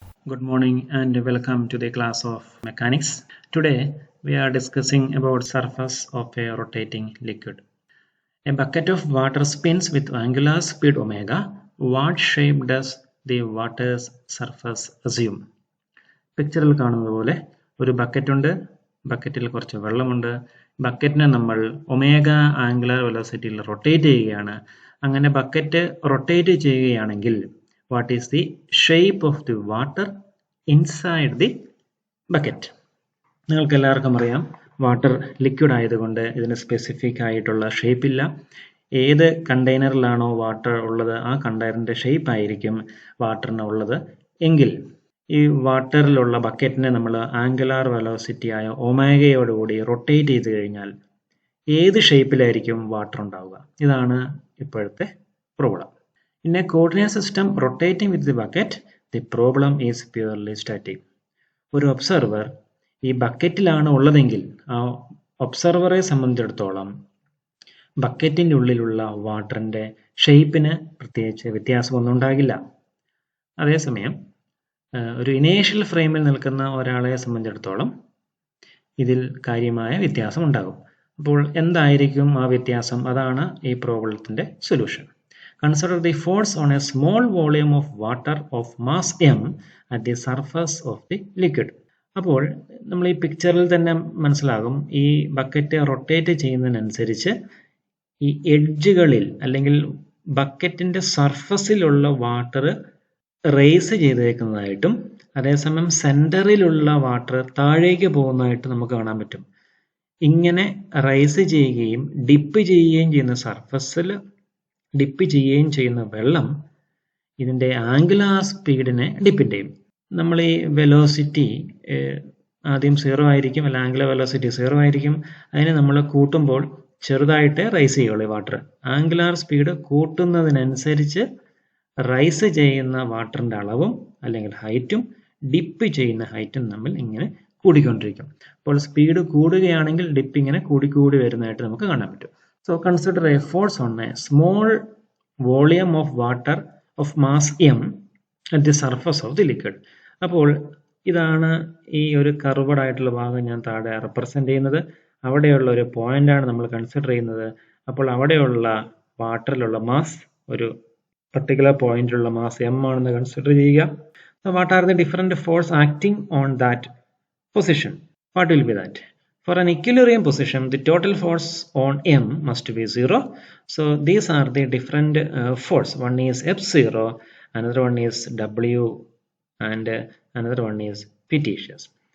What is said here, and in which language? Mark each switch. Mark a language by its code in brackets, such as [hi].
[en] Good morning and welcome to the class of mechanics. Today we are discussing about surface of a rotating liquid. A bucket of water spins with angular speed omega. What shape does the water's surface assume? [ml] പിക്ചറിൽ കാണുന്നത് പോലെ ഒരു bucket ഉണ്ട്, ബക്കറ്റിൽ കുറച്ച് വെള്ളമുണ്ട്. ബക്കറ്റിനെ നമ്മൾ omega angular വെലോസിറ്റിയിൽ rotate ചെയ്യുകയാണ്. അങ്ങനെ ബക്കറ്റ് റൊട്ടേറ്റ് ചെയ്യുകയാണെങ്കിൽ [en] what is the shape of the water inside the bucket? [ml] നിങ്ങൾക്ക് എല്ലാവർക്കും അറിയാം, വാട്ടർ ലിക്വിഡ് ആയതുകൊണ്ട് ഇതിന് സ്പെസിഫിക് ആയിട്ടുള്ള ഷേപ്പ് ഇല്ല. ഏത് കണ്ടെയ്നറിലാണോ വാട്ടർ ഉള്ളത് ആ കണ്ടെയ്നറിന്റെ ഷേപ്പ് ആയിരിക്കും വാട്ടറിന് ഉള്ളത്. എങ്കിൽ ഈ വാട്ടറിലുള്ള ബക്കറ്റിനെ നമ്മൾ ആംഗുലാർ വെലോസിറ്റി ആയ ഒമേഗയോടുകൂടി റൊട്ടേറ്റ് ചെയ്ത് കഴിഞ്ഞാൽ ഏത് ഷേപ്പിലായിരിക്കും വാട്ടർ ഉണ്ടാവുക? ഇതാണ് ഇപ്പോഴത്തെ problem. [en] In a coordinate system rotating with the bucket, the problem is purely static. [ml] ഒരു ഒബ്സർവർ ഈ ബക്കറ്റിലാണ് ഉള്ളതെങ്കിൽ ആ ഒബ്സർവറെ സംബന്ധിച്ചിടത്തോളം ബക്കറ്റിൻ്റെ ഉള്ളിലുള്ള വാട്ടറിൻ്റെ ഷേപ്പിന് പ്രത്യേകിച്ച് വ്യത്യാസമൊന്നും ഉണ്ടാകില്ല. അതേസമയം ഒരു ഇനീഷ്യൽ ഫ്രെയിമിൽ നിൽക്കുന്ന ഒരാളെ സംബന്ധിച്ചിടത്തോളം ഇതിൽ കാര്യമായ വ്യത്യാസം ഉണ്ടാകും. അപ്പോൾ എന്തായിരിക്കും ആ വ്യത്യാസം? അതാണ് ഈ പ്രോബ്ലത്തിൻ്റെ solution. [en] Consider the force on a small volume of water of mass m at the surface of the liquid. [ml] അപ്പോൾ നമ്മൾ ഈ പിക്ചറിൽ തന്നെ മനസ്സിലാകും, ഈ ബക്കറ്റ് റൊട്ടേറ്റ് ചെയ്യുന്നതിനനുസരിച്ച് ഈ എഡ്ജുകളിൽ അല്ലെങ്കിൽ ബക്കറ്റിന്റെ സർഫസിലുള്ള വാട്ടർ റേസ് ചെയ്തേക്കുന്നതായിട്ടും അതേസമയം സെന്ററിലുള്ള വാട്ടർ താഴേക്ക് പോകുന്നതായിട്ട് നമുക്ക് കാണാൻ പറ്റും. ഇങ്ങനെ റൈസ് ചെയ്യുകയും ഡിപ്പ് ചെയ്യുകയും ചെയ്യുന്ന സർഫസിൽ ഡിപ്പ് ചെയ്യുകയും ചെയ്യുന്ന വെള്ളം ഇതിൻ്റെ ആംഗുലാർ സ്പീഡിനെ ഡിപ്പെൻഡ് ചെയ്യും. നമ്മൾ ഈ വെലോസിറ്റി ആദ്യം 0 ആയിരിക്കും, അല്ല ആംഗുലാർ വെലോസിറ്റി 0 ആയിരിക്കും. അതിനെ നമ്മൾ കൂട്ടുമ്പോൾ ചെറുതായിട്ട് റൈസ് ചെയ്യുള്ളൂ ഈ വാട്ടർ. ആംഗുലാർ സ്പീഡ് കൂട്ടുന്നതിനനുസരിച്ച് റൈസ് ചെയ്യുന്ന വാട്ടറിൻ്റെ അളവും അല്ലെങ്കിൽ ഹൈറ്റും ഡിപ്പ് ചെയ്യുന്ന ഹൈറ്റും തമ്മിൽ ഇങ്ങനെ കൂടിക്കൊണ്ടിരിക്കും. അപ്പോൾ സ്പീഡ് കൂടുകയാണെങ്കിൽ ഡിപ്പ് ഇങ്ങനെ കൂടിക്കൂടി വരുന്നതായിട്ട് നമുക്ക് കാണാൻ പറ്റും. [en] So consider a force on a small volume of water of mass m at the surface of the liquid. [ml] അപ്പോൾ ഇതാണ് ഈ ഒരു കർവ്ഡ് ആയിട്ടുള്ള ഭാഗം ഞാൻ താഴെ റെപ്രസെന്റ് ചെയ്യുന്നത്. അവിടെയുള്ള ഒരു പോയിന്റ് ആണ് നമ്മൾ കൺസിഡർ ചെയ്യുന്നത്. അപ്പോൾ അവിടെയുള്ള വാട്ടറിലുള്ള മാസ് ഒരു പർട്ടിക്കുലർ പോയിന്റിലുള്ള മാസ് m ആണെന്ന് കൺസിഡർ ചെയ്യുക. [en] So what are the different force acting on that position? What will be that? For an equilibrium position, the total force on m must be 0. So these are the different force. One is F0, another one is W, and another one is fictitious.